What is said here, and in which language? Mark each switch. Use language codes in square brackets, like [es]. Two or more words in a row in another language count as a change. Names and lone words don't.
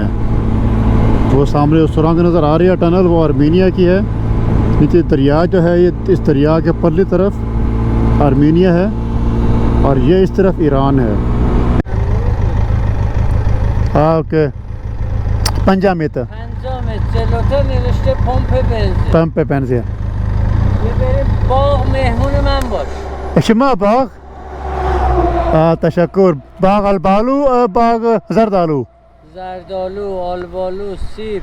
[hi] वो सामने सुरंग नज़र आ रही है टनल वो आर्मेनिया की है। नीचे दरिया जो है ये इस दरिया के परली तरफ आर्मेनिया है और ये इस तरफ ईरान है। [en] ओके 5 metre. [fa] 5 متر جلوتر نوشته پمپ بنزین. پمپ بنزین. یه بریم باغ مهمون من باش. شما باغ تشکر باغ البالو باغ زردالو زردالو، آلبالو، سیب